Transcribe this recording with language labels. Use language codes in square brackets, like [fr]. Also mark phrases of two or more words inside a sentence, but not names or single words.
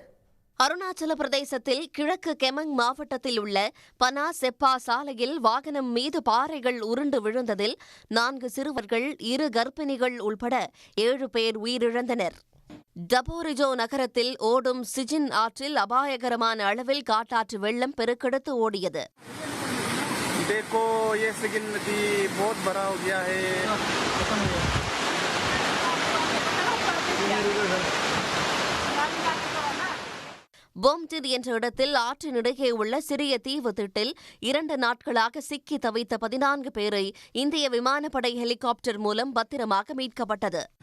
[ta] அருணாச்சல பிரதேசத்தில் கிழக்கு கெமங் மாவட்டத்தில் உள்ள பனா செப்பா சாலையில் வாகனம் மீது பாறைகள் உருண்டு விழுந்ததில் 4 சிறுவர்கள், 2 கர்ப்பிணிகள் உள்பட 7 பேர் உயிரிழந்தனர். டபோரிஜோ நகரத்தில் ஓடும் சிஜின் ஆற்றில் அபாயகரமான அளவில் காட்டாற்று வெள்ளம் பெருக்கெடுத்து ஓடியது. [hi] देखो ये सिगिन नदी बहुत बड़ा हो गया है। [ta] பொம்டிட் என்ற இடத்தில் ஆற்றினிடையே உள்ள சிறிய தீவு திட்டில் 2 நாட்களாக சிக்கி தவித்த 14 பேரை இந்திய விமானப்படை ஹெலிகாப்டர் மூலம் பத்திரமாக மீட்கப்பட்டது.